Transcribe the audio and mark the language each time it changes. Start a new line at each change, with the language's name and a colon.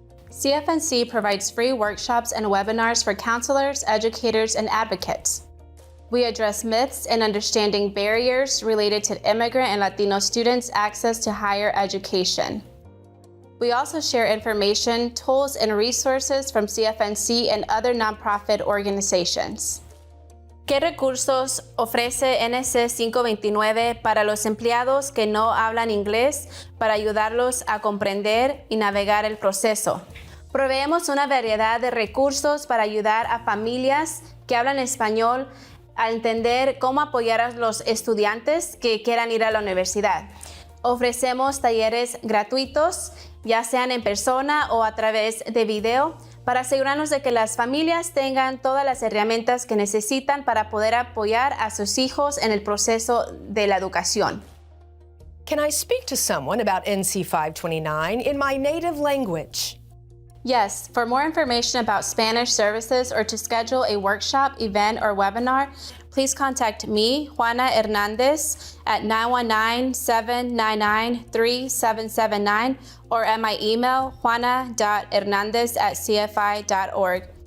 English: CFNC provides free workshops and webinars for counselors, educators, and advocates. We address myths and understanding barriers related to immigrant and Latino students' access to higher education. We also share information, tools, and resources from CFNC and other nonprofit organizations.
Spanish: ¿Qué recursos ofrece NC 529 para los empleados que no hablan inglés para ayudarlos a comprender y navegar el proceso? Proveemos una variedad de recursos para ayudar a familias que hablan español a entender cómo apoyar a los estudiantes que quieran ir a la universidad. Ofrecemos talleres gratuitos, ya sean en persona o a través de video, para asegurarnos de que las familias tengan todas las herramientas que necesitan para poder apoyar a sus hijos en el proceso de la educación.
English: Can I speak to someone about NC 529 in my native language? Yes, for more information about Spanish services or to schedule a workshop, event, or webinar, please contact me, Juana Hernandez, at 919-799-3779 or at my email, juana.hernandez@cfi.org.